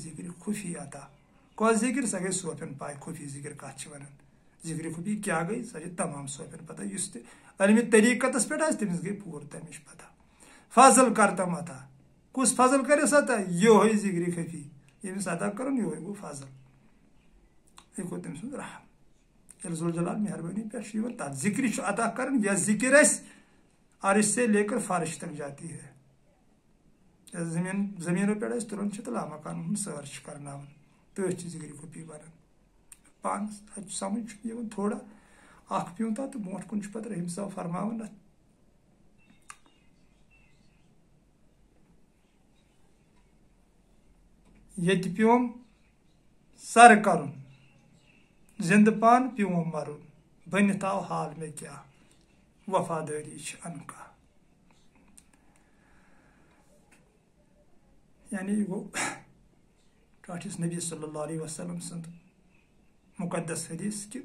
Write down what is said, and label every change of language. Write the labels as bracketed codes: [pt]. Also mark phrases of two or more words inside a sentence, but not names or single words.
[ks] ذکرِ خفی عطا کۄس ذکر سۄ گٔے صوفین پاے خفی ذکر کتھ چھِ ونان ذکرِ خفی کیٛاہ گٔے سۄ چھِ تمام صوفین پتہ یُس تہِ علمِ طریٖقتس پٮ۪ٹھ آسہِ تٔمِس گٔے پوٗرٕ تمِچ پتہ فضل کرتم عطا کُس فضل کریس عطا یِہوے ذکرِ خفی ییٚمِس عطا کرُن یِہوے گوٚو فضل یہِ گوٚو تٔمۍ سُنٛد رحم ییٚلہِ ذوالجلال مہربٲنی پٮ۪ٹھ چھُ یِوان تتھ ذکرِ چھُ عطا کران یۄس ذکر اسہِ [ur] عرش سے لے کر فرش تک جاتی ہے [ks] زمیٖنو پٮ۪ٹھ أسۍ تُلان چھِ تہٕ لامکانن ہُنٛد سٲر چھِ کرناوان تٔتھۍ چھِ ذکرِ خفی ونان پانس اتھ چھُ سمجھ چھُ یِوان تھوڑا اکھ پیوٗنٛتاہ تہٕ برونٛٹھ کُن چھُ پتہٕ رحیٖم صٲب فرماوان اتھ ییٚتہِ پیوم سر کرُن زندٕ پان پیوم مرُن بٔنِتھ آو حال مےٚ کیٛاہ وفادٲری چھِ انکا یعنی یہِ گوٚو ٹاٹھِس نبی [ar] صلی اللہ علیہ وسلم [ks] سُنٛد مُقدس حدیث کہِ